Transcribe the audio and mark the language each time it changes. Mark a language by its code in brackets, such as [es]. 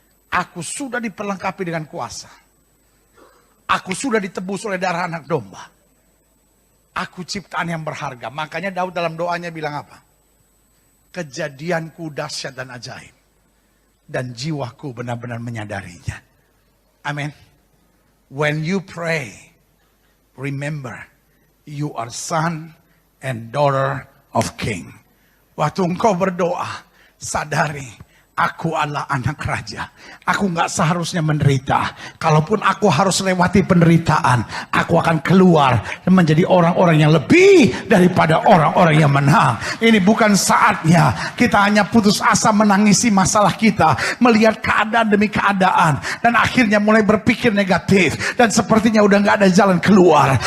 [id] Aku sudah diperlengkapi dengan kuasa. Aku sudah ditebus oleh darah anak domba. Aku ciptaan yang berharga. Makanya Daud dalam doanya bilang apa? Kejadianku dahsyat dan ajaib. dan jiwaku benar-benar menyadarinya. Amin. [en] When you pray, remember, you are son and daughter of king. [id] Waktu engkau berdoa, sadari, aku adalah anak raja. Aku gak seharusnya menderita. Kalaupun aku harus lewati penderitaan, aku akan keluar dan menjadi orang-orang yang lebih daripada orang-orang yang menang. Ini bukan saatnya kita hanya putus asa menangisi masalah kita, melihat keadaan demi keadaan, dan akhirnya mulai berpikir negatif, dan sepertinya udah gak ada jalan keluar.